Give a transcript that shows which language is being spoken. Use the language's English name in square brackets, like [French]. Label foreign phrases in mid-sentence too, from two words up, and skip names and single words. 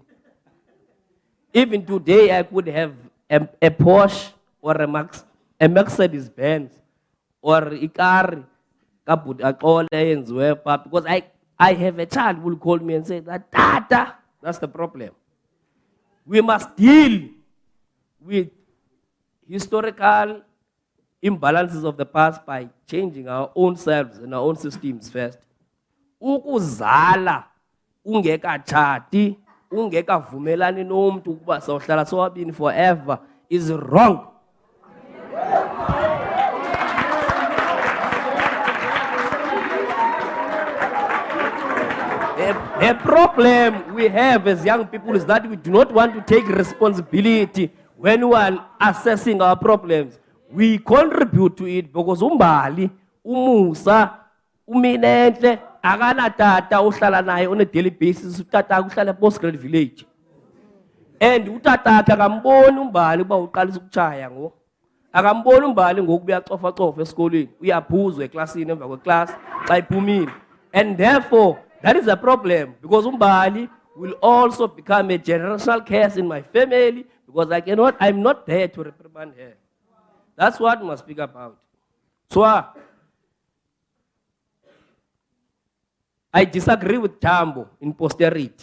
[English] Even today, I could have a Porsche or a Mercedes Benz or a car, because I have a child who will call me and say that, Tata, that's the problem. We must deal with historical imbalances of the past by changing our own selves and our own systems first. [Xhosa] Ukuzala ungekatshati ungekavumelani nomuntu ukuba sawuhlala sobabini [English] forever is wrong. The problem we have as young people is that we do not want to take responsibility when we are assessing our problems. We contribute to it because [Xhosa] umbali, umusa, uminenhle, akana tata uhlala naye [English] on a daily basis, [Xhosa] utata uhlala [English] postgrad village. [Xhosa] And utata akamboni umbali uba uqalisa ukuchaya ngo. Akamboni umbali ngoku uyacofa esikolweni, uyaphuzwa eklasini emva kweclass xa iphumile. [English] And therefore, that is a problem because umbali will also become a generational curse in my family because I'm not there to reprimand her. That's what we must speak about. So, I disagree with Tambo in posterity.